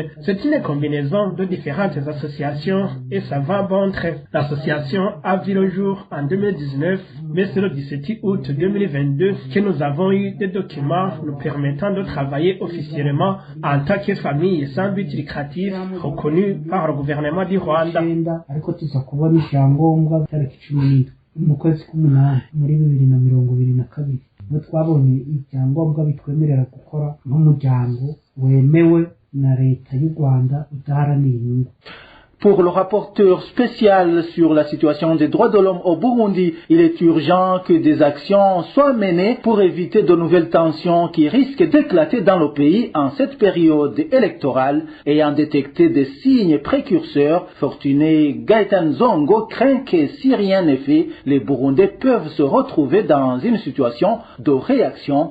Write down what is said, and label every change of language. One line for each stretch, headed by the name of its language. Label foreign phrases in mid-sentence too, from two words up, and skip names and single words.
French: C'est une combinaison de différentes associations et ça va bon train. L'association a vu le jour en 2019, mais c'est le 17 août 2022 que nous avons eu des documents nous permettant de travailler officiellement en tant que famille sans but lucratif reconnue par le gouvernement du Rwanda.
Kinyarwanda: ariko tuza kubona icyangombwa tariki 17 mu kwezi k'umunani muri 2022 no twabonye icyangombwa bitwemerera gukora nk'umuryango wemewe na leta y'u Rwanda udaharanira inyungu.
French: Pour le rapporteur spécial sur la situation des droits de l'homme au Burundi, il est urgent que des actions soient menées pour éviter de nouvelles tensions qui risquent d'éclater dans le pays en cette période électorale. Ayant détecté des signes précurseurs, Fortuné Gaëtan Zongo craint que si rien n'est fait, les Burundais peuvent se retrouver dans une situation de réaction.